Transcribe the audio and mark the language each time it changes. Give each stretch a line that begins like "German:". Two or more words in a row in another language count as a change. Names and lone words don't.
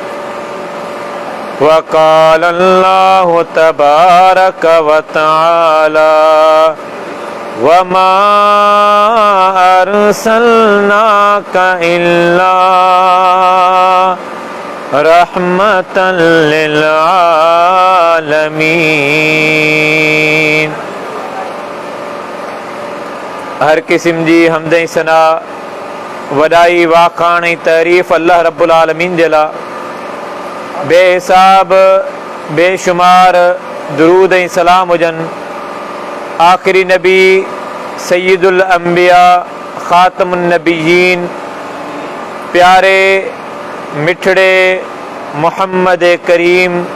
Arabic: وقال الله تبارك وتعالى وما أرسلناك إلا رحمة للعالمين.
Sindhi: हर किस्म जी हमद सना वॾाई वाखाण ऐं तारीफ़
Arabic: الله رب العالمين
Sindhi: जे लाइ बेहिसाब बेशुमार दुरूद ऐं सलाम हुजनि आख़िरी नबी
Arabic: سيد الأنبياء خاتم النبيين
Sindhi: प्यारे मिठड़े मुहम्मद करीम